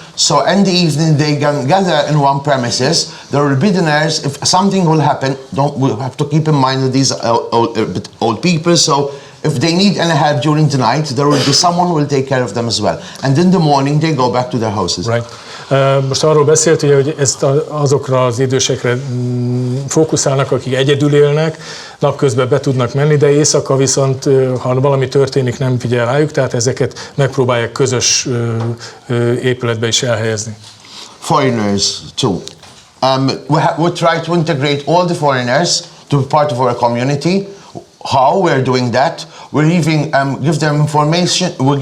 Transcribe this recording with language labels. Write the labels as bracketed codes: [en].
[en] So in the evening they can gather in one premises. There will be the nurse. If something will happen, we'll have to keep in mind that these are old people. So if they need any help during the night, there will be someone who will take care of them as well. And in the morning they go back to their houses. Right. [hu] Most arról beszélt, ugye, hogy ezt azokra az idősekre fókuszálnak, akik egyedül élnek, napközben be tudnak menni, de éjszaka viszont, ha valami történik, nem figyel rájuk, tehát ezeket megpróbálják közös épületbe is elhelyezni. [en] Foreigners too. We try to integrate all the foreigners to be part of our community. How we're doing that? We're even give them information.